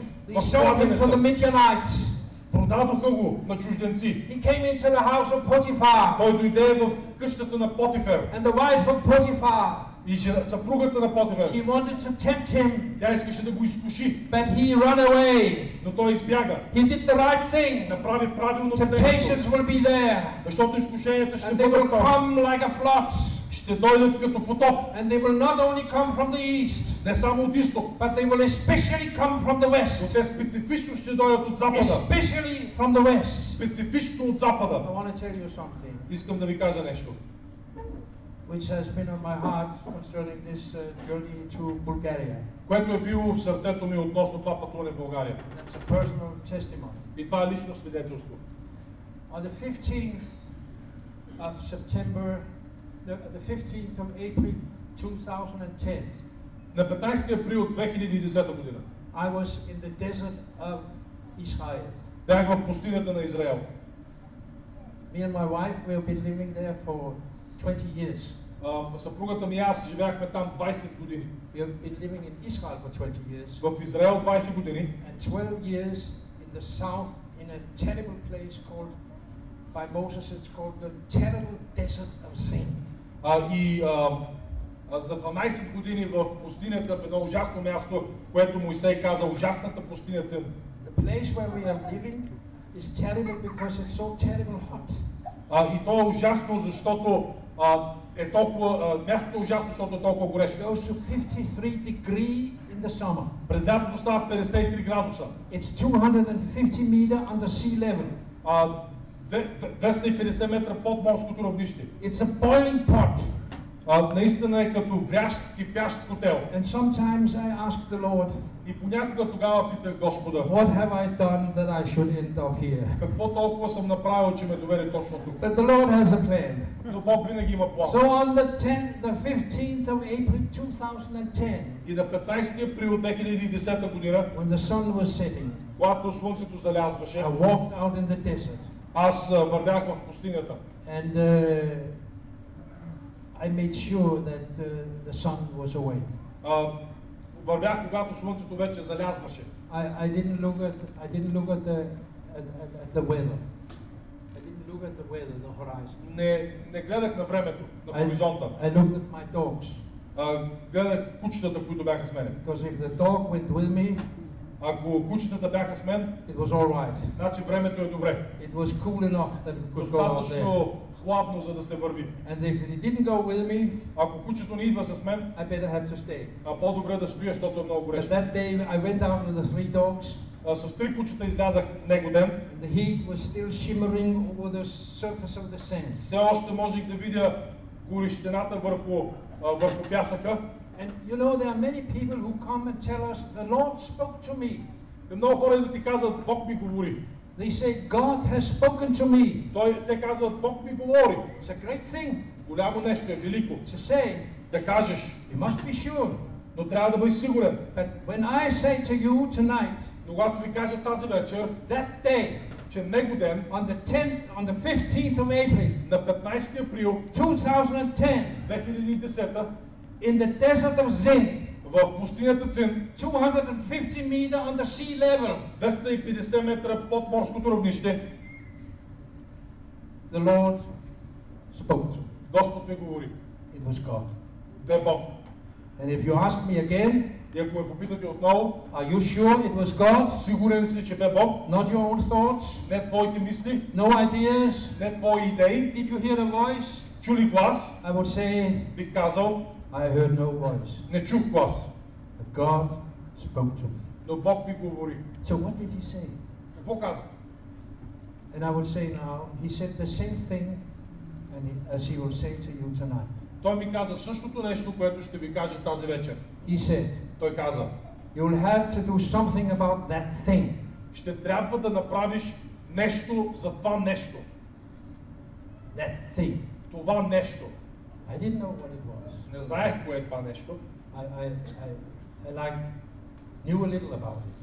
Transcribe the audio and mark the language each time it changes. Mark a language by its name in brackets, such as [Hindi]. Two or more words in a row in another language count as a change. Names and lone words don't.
[English] They [Bulgarian] в [English] sold him to the [Bulgarian] кладенеца. [English] Midianites. [Bulgarian] Продадоха го на чужденци. [English] He came into the house of Potiphar. [Bulgarian] Той дойде в къщата на Потифер. [English] And the wife of Potiphar, [Bulgarian] И съпругата на Потифер, [English] she wanted to tempt him, [Bulgarian] тя искаше да го изкуши, [English] but he ran away. [Bulgarian] но той избяга. [English] He did the right thing. [Bulgarian] Направи правилното [English] Temptations [Bulgarian] нещо, [English] will be there, [Bulgarian] защото изкушенията ще [English] and they will [Bulgarian] бъдат там. [English] come like a flood. [Bulgarian] Ще дойдат като потоп. [English] And they will not only come from the east, [Bulgarian] Не само от изток, [English] but they will especially come from the [Bulgarian] но [English] west. [Bulgarian] те специфично ще дойдат от запада. [English] Especially from the west. [Bulgarian] Специфично от запада. [English] I want to tell you something. [Bulgarian] Искам да ви кажа нещо. [English] which has been on my heart concerning this journey to Bulgaria. [Bulgarian] което е било в сърцето ми относно това пътуване в България. [English] That's a personal testimony. [Bulgarian] И това е лично свидетелство. [English] On the 15th of September, the 15th of April 2010, [Bulgarian] На 15 април 2010 година [English] I was in the desert of Israel. [Bulgarian] бях в пустинята на Израел. [English] Me and my wife, we have been living there for 20 years. [Bulgarian] Съпругата ми и аз живяхме там 20 години. [English] We have been living in Israel for 20 years. [Bulgarian] В Израел 20 години. [English] And 12 years in the south, in a terrible place called, by Moses, it's called the terrible desert of Zin. [Bulgarian] За 12 години в пустинята, в едно ужасно място, което Моисей каза, ужасната пустиня Цин. [English] The place where we are living is terrible because it's so terrible hot. [Bulgarian] И то е ужасно, защото е толкова, мястото е ужасно, защото е толкова горещо. [English] It goes to 53 degrees in the summer. [Bulgarian] През лятото става 53 градуса. [English] It's 250 meters under sea level. [Bulgarian] 250 метра под морското равнище. [English] It's a boiling pot. [Bulgarian] Наистина е като врящ, кипящ котел. [English] And sometimes I ask the Lord, [Bulgarian] И понякога тогава питах Господа, [English] what have I done that I should end up here? [Bulgarian] какво толкова съм направил, че ме доведе точно тук? [English] But the Lord has a plan. [Bulgarian] Но Бог винаги има план. [English] So on the 15th of April 2010, [Bulgarian] И на 15 април 2010 година, [English] when the sun was setting, [Bulgarian] когато слънцето залязваше, [English] I walked out in the desert. [Bulgarian] аз вървях в пустинята. [English] And I made sure that the sun was away. [Bulgarian] Вървях, когато слънцето вече залязваше. [English] I didn't look at the weather. I didn't look at the weather, the horizon. [Bulgarian] Не гледах на времето, на хоризонта. [English] I looked at my dogs. [Bulgarian] Гледах кучетата, които бяха с мен. [English] Because if the dog went with me, [Bulgarian] ако кучетата бяха с мен, [English] it was all right. [Bulgarian] значи времето е добре. [English] It was cool enough that it could go out there. [Bulgarian] Достатъчно хладно, за да се върви. [English] And if it didn't go with me, [Bulgarian] ако кучето не идва с мен, [English] I better have to stay. [Bulgarian] По-добре да стоя, защото е много [English] But [Bulgarian] горещо. [English] that day I went out with the 3 dogs. [Bulgarian] С 3 кучета излязах него ден. [English] The heat was still shimmering over the surface of the sand. [Bulgarian] Все още можех да видя горещината върху пясъка. [English] And you know there are many people who come and tell us the Lord spoke to me. [Bulgarian] И много хора да ти казват, Бог ми говори. [English] They say God has spoken to me. [Bulgarian] Те казват, Бог ми говори. [English] It's a great thing. [Bulgarian] Голямо нещо е, велико. [English] To say. [Bulgarian] Да кажеш. [English] You must be sure. [Bulgarian] Но трябва да бъдеш сигурен. [English] But when I say to you tonight, [Bulgarian] но когато ви кажа тази вечер, [English] that day, [Bulgarian] че него ден, [English] on the 15th of April, [Bulgarian] на 15 април [English] 2010, [Bulgarian] 2010, [English] in the desert of Zin, [Bulgarian] в пустинята Цин, [English] 250 meters under sea level, [Bulgarian] 250 метра под морското равнище, [English] the Lord spoke to me. [Bulgarian] Господ ми говори. [English] It was God. [Bulgarian] Бе Бог. [English] And if you ask me again, [Bulgarian] и ако ме попитате отново, [English] are you sure it was God? [Bulgarian] Сигурен си, че бе Бог? [English] Not your own thoughts? [Bulgarian] Не твоите мисли? [English] No ideas? [Bulgarian] Не твои идеи? [English] Did you hear a voice? [Bulgarian] Чули глас? [English] I would say, [Bulgarian] бих казал, [English] I heard no voice. [Bulgarian] Не чух глас. [English] But God spoke to me. [Bulgarian] Но Бог ми говори. [English] So what did he say? [Bulgarian] Какво каза? [English] And I would say now, he said the same thing as he will say to you tonight. [Bulgarian] Той ми каза същото нещо, което ще ви кажа тази вечер. [English] He said, [Bulgarian] той каза, [English] you will have to do something about that thing. [Bulgarian] Ще трябва да направиш нещо за това нещо. [English] That thing. [Bulgarian] Това нещо. [English] I didn't know what it was. [Bulgarian] Не знаех кое е това нещо. [English] I knew a little about it.